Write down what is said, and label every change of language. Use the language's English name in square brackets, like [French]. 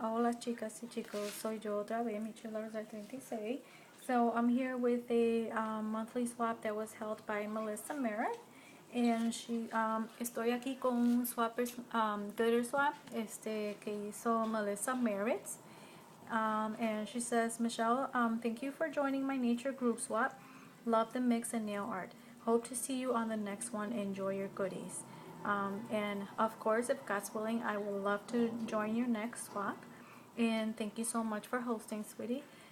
[Spanish] Hola chicas y chicos, soy yo otra vez, Melissamerrit. [English] So I'm here with a monthly swap that was held by Melissamerrit. [Spanish] And estoy aquí con un glitter swap que hizo Melissamerrit. [English] And she says, Michelle, thank you for joining my nature group swap. Love the mix and nail art. Hope to see you on the next one. Enjoy your goodies. And of course, if God's willing, I would love to join your next swap. And thank you so much for hosting, sweetie.